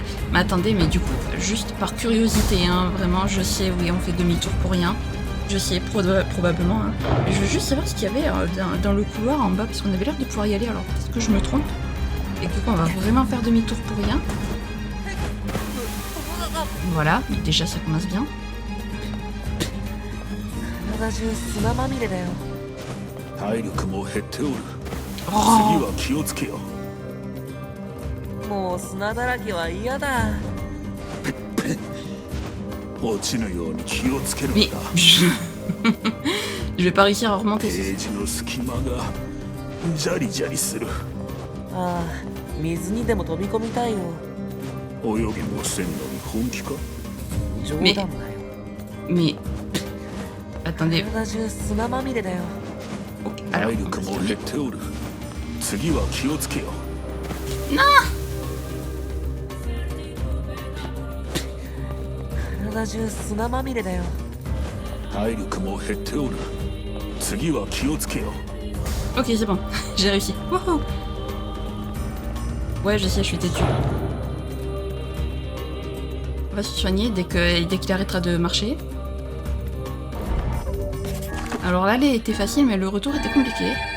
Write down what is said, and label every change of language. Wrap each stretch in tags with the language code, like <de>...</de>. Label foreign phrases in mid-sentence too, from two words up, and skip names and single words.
<fr>Mais attendez, mais du coup, juste par curiosité, hein, vraiment, je sais, oui, on fait demi-tour pour rien. Je sais, probablement. Hein. Mais je veux juste savoir ce qu'il y avait dans le couloir en bas, parce qu'on avait l'air de pouvoir y aller, alors peut-être que je me trompe. Et que quoi, on va vraiment faire demi-tour pour rien. Voilà, déjà ça commence bien.</fr> <ja>体中砂まみれだよ。体力も減っておる。次 Oh, は気をつけよ。もう砂だらけは嫌だ。落ちぬように気をつけるの</ja> <fr>mais</fr> <ja>だ。</ja> <fr>je vais pas réussir à remonter.</fr> <ja>ページの隙間がジャリジャリする。ああ、水にでも飛び込みたいよ。泳ぎもせんのに本気か？冗談だよ。</ja> <fr>Mais attendez.</fr> <ja>体中砂まみれだよ。</ja> <fr>Ok, alors,</fr> <ja>体力も減っておる。次は気をつけよ。体中砂まみれだよ。体力も減っておる。次は気をつけよ。</ja> <fr>ok, c'est bon, j'ai réussi. Wouhou. Ouais, je sais, je suis têtu. On va se soigner dès qu'il arrêtera de marcher. Alors l'aller était facile, mais le retour était compliqué.</fr>